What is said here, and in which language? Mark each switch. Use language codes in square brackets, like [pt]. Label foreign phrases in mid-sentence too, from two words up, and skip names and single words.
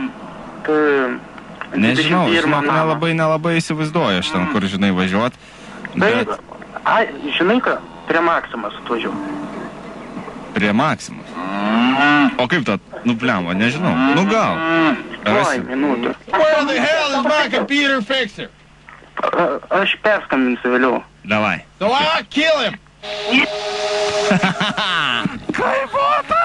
[lt] Nežinau, žinok, nelabai įsivaizduoju aš ten, kur, žinai, važiuot. Bet žinai ką, prie Maksimos atvažiuoju. prie Maksimos. O kaip ta, nu blemba, nežinau. Nu gal. Rasim. Minutė. [en] Where the hell is my computer fixer? [lt] Aš perskambinsiu vėliau. Davai. [en] So I'll kill him. [lt] Kaip